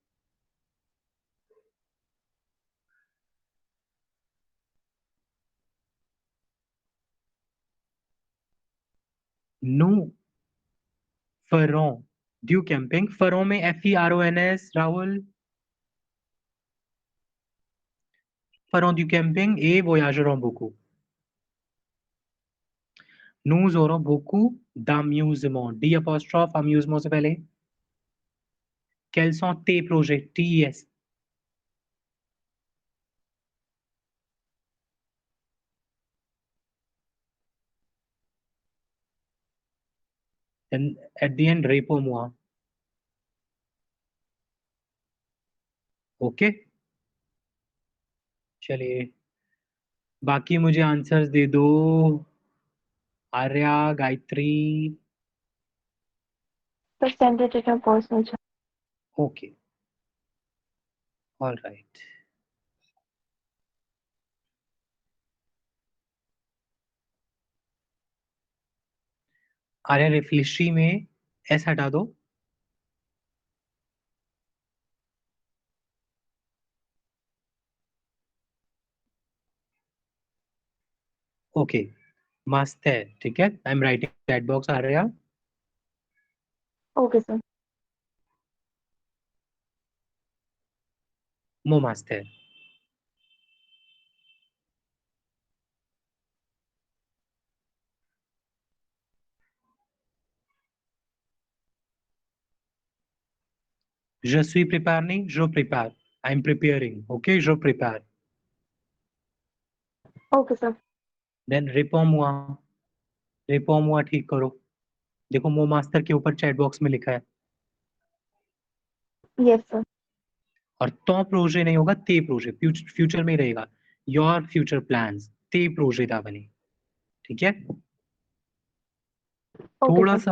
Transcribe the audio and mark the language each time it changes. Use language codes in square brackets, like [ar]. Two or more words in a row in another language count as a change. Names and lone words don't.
[fr] nous ferons du camping. [hi] ferons में FERONS, राहुल. [fr] ferons du camping et voyagerons beaucoup. nous aurons beaucoup d'amusement. [en] D apostrophe [hi] amusement से पहले. [fr] quels sont tes projets? TES. [en] And at the end, [fr] réponds-moi. [hi] ओके, चलिए बाकी मुझे आंसर्स दे दो. आर्या, गायत्री. [en] Just send it in your personal chat. okay, all right. [hi] आर्या, रिफ्लेक्ट्री में एस हटा दो. ओके, मस्त है, ठीक है. [en] I am writing chat box. आर्या, Okay, sir. [hi] वो मस्त है. [fr] je suis prépare नहीं, je prépare. [en] I am preparing. Okay, [fr] je prépare. [en] Okay, sir. [fr] देन réponds-moi. réponds-moi [hi] ठीक करो. देखो मो मास्टर के ऊपर [en] chat box [hi] में लिखा है. [en] Yes, sir. [hi] और तो प्रोजे नहीं होगा, [fr] tes projets [hi] फ्यूचर में रहेगा. [en] your future plans, [fr] tes projets d'avenir. [hi] ठीक है. [en] Okay, sir.